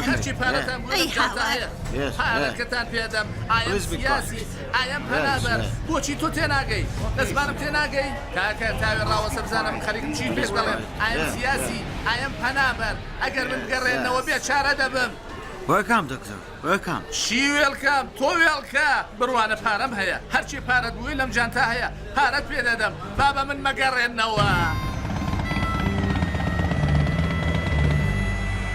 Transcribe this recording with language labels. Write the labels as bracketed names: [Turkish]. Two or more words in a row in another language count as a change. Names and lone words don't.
[Central Kurdish] هەرچی پارەتان بۆ ئەی جانتە هاوار. هەیە [English] Yes, [Central Kurdish] پارەکەتان پێدەم ئایم [English] Please be [Central Kurdish] سیاسی ئایم پەنابەر بۆچی تۆ تێناگەی دەزمانم تێناگەی کاکە تاوێ ڕاوەسە بزانم خەریکم چی پێش دەڵێم ئایم سیاسی ئایم پەنابەر ئەگەر من بگەڕێنەوە بێ چارە دەبم [English] Welcome, doctor. Welcome. [Central Kurdish] چی وێڵکەم تۆ وێڵکە بڕوانە پارەم هەیە هەرچی پارەت بووی لەم جانتا هەیە پارەت پێ دەدەم بابا من مەگەڕێنەوە